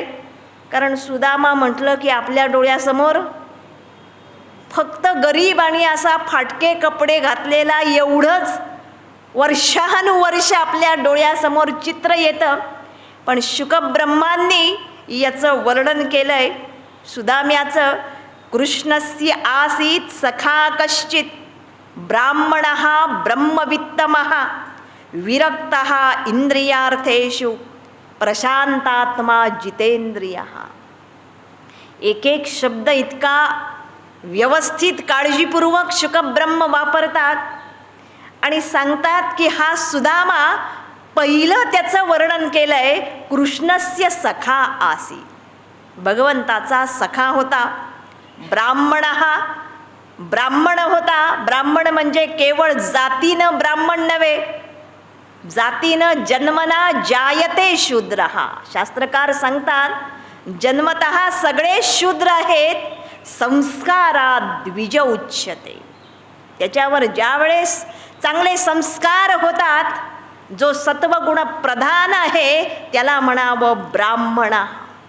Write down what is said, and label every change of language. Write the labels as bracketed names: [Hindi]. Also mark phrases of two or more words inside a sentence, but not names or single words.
[Marathi] कारण सुदामा म्हटलं की आपल्या डोळ्यासमोर फक्त गरीब आणि असा फाटके कपडे घातलेला एवढंच वर्षानुवर्ष आपल्या डोळ्यासमोर चित्र येतं. पण शुकब्रह्मांनी याचं वर्णन केलंय सुदाम्याचं. [Sanskrit] कृष्णस्य आसीत सखा कश्चित ब्राह्मणः ब्रह्मवित्तमः विरक्तः इंद्रियार्थेषु प्रशांतात्मा जितेंद्रियः. [Marathi] एक एक शब्द इतका व्यवस्थित काळजीपूर्वक शुकब्रह्म वापरतात आणि सांगतात की हा सुदामा पहिलं त्याचं वर्णन केलंय [Sanskrit] कृष्णस्य सखा आसी, [Marathi] भगवंताचा सखा होता. ब्राह्मण होता. ब्राह्मण म्हणजे केवळ जातीनं ब्राह्मण नव्हे, जातीनं [Sanskrit] जन्मना जायते शूद्रः. [Marathi] शास्त्रकार सांगतात जन्मतः सगळे शूद्र आहेत, [Sanskrit] संस्कारात द्विज उच्यते. [Marathi] त्याच्यावर ज्यावेळेस चांगले संस्कार होतात, जो सत्वगुण प्रधान आहे त्याला म्हणावं ब्राह्मण.